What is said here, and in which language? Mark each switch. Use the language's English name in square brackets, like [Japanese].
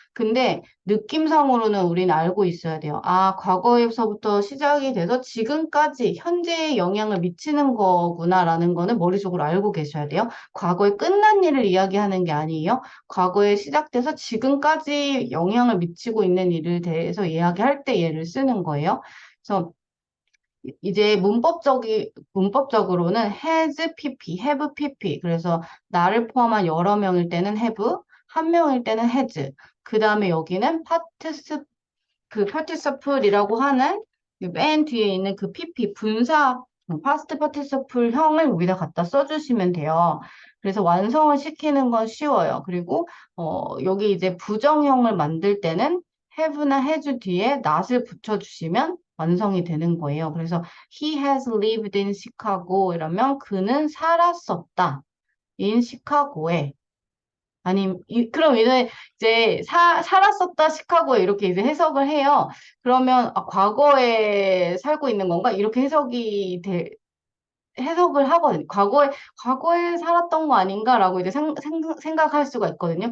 [Korean] 근데 느낌상으로는 우리는 알고 있어야 돼요. 아, 과거에서부터 시작이 돼서 지금까지 현재에 영향을 미치는 거구나라는 거는 머릿속으로 알고 계셔야 돼요. 과거에 끝난 일을 이야기하는 게 아니에요. 과거에 시작돼서 지금까지 영향을 미치고 있는 일을 대해서 이야기할 때 얘를 쓰는 거예요. 그래서 이제 문법적으로는 has pp, have pp. 그래서 나를 포함한 여러 명일 때는 have, 한 명일 때는 has. 그 다음에 여기는 participle이라고 하는 그맨 뒤에 있는 그 pp, 분사, past participle 형을 여기다 갖다 써주시면 돼요. 그래서 완성을 시키는 건 쉬워요. 그리고, 여기 이제 부정형을 만들 때는 have나 has 뒤에 not을 붙여주시면 완성이 되는 거예요. 그래서 [English] he has lived in Chicago [Korean] 이러면 그는 살았었다. in 시카고에. 그럼 이제 살았었다 시카고에 이렇게 이제 해석을 해요. 그러면 아, 과거에 살고 있는 건가? 이렇게 해석을 하거든요. 과거에 살았던 거 아닌가라고 이제 생각할 수가 있거든요.